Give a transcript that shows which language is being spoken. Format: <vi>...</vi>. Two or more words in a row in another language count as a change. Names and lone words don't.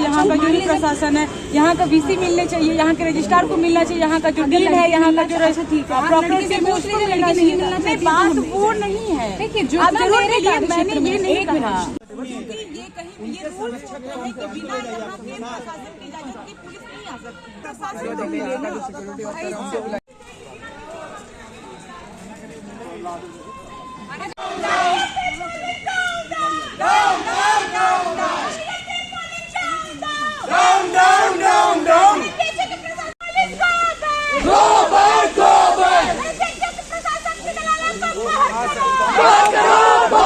<hi>यहाँ का जो भी प्रशासन है, यहाँ का VC मिलने चाहिए, यहाँ के रजिस्ट्रार को मिलना चाहिए, यहाँ का जो डीन है, यहाँ का जो प्रॉपर्टी है उसको मिलना चाहिए। बात वो नहीं है, देखिए जो मैंने ये नहीं कहा ये कहीं ये रूल है कि बिना यहाँ पे प्रशासन की इजाजत के पुलिस नहीं आ सकती, प्रशासन को मिलेगा।</hi> <en>Down, down, down, down. Go back, go back.</en> <hi>प्रशासन की दलाली को बाहर करो। बात करो।</hi>